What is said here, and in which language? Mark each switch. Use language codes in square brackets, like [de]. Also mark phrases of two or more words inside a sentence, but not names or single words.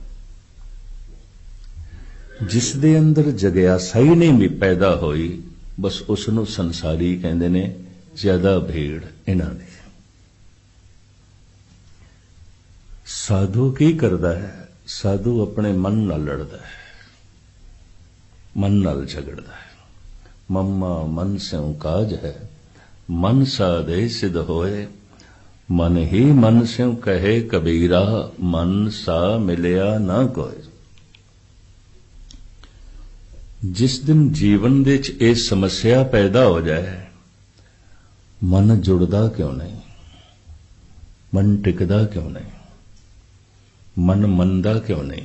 [pa] ਜਿਸ ਦੇ ਅੰਦਰ ਜਗਿਆਸਾ ਹੀ ਨਹੀਂ ਪੈਦਾ ਹੋਈ, ਬਸ ਉਸਨੂੰ ਸੰਸਾਰੀ ਕਹਿੰਦੇ ਨੇ, ਜ਼ਿਆਦਾ ਭੀੜ ਇਨ੍ਹਾਂ ਦੀ। ਸਾਧੂ ਕੀ ਕਰਦਾ ਹੈ? ਸਾਧੂ ਆਪਣੇ ਮਨ ਨਾਲ ਲੜਦਾ ਹੈ, ਮਨ ਨਾਲ ਝਗੜਦਾ ਹੈ। [hi] मम्मा मन स्यों काज है, मन साधे सिद्ध होए। मन ही मन स्यों कहे कबीरा, मन सा मिलिया ना कोई। [pa] ਜਿਸ ਦਿਨ ਜੀਵਨ ਦੇ ਚ ਇਹ ਸਮੱਸਿਆ ਪੈਦਾ ਹੋ ਜਾਏ, ਮਨ ਜੁੜਦਾ ਕਿਉਂ ਨਹੀਂ, ਮਨ ਟਿਕਦਾ ਕਿਉਂ ਨਹੀਂ, ਮਨ ਮੰਨਦਾ ਕਿਉਂ ਨਹੀਂ?